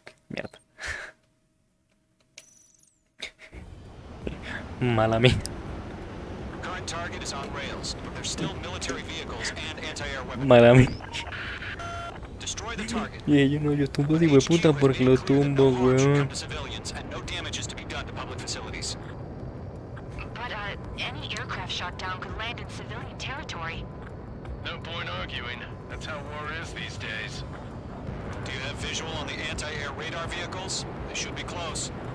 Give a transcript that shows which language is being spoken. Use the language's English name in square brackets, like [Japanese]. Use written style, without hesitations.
[Spanish] Mierda. Mala mía. [English] Current target is on rails, but there's still military vehicles and anti-air weapons. [Spanish] Mala mía. [English] Destroy the target. [Spanish] Y ellos no, yo tumbo ese puta porque lo tumbo, weón. [English] Civilians and no damage is to be done to public facilities. But, any aircraft shot down could land in civilian territory. No point arguing. That's how war is these days. Do you have visual on the anti-air radar vehicles? They should be close.